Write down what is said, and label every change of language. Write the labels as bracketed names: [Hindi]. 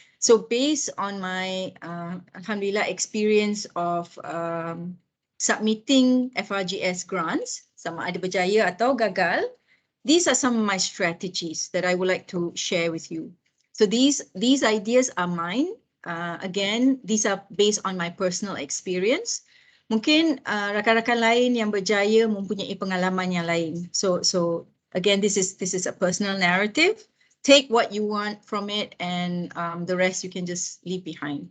[English] So based on my alhamdulillah experience of submitting FRGS grants, [Malay] sama ada berjaya atau gagal, [English] these are some of my strategies that I would like to share with you. So these ideas are mine. Again, these are based on my personal experience. [Malay] Mungkin rakan-rakan lain yang berjaya mempunyai pengalaman yang lain. [English] So again, this is a personal narrative. Take what you want from it, and the rest you can just leave behind.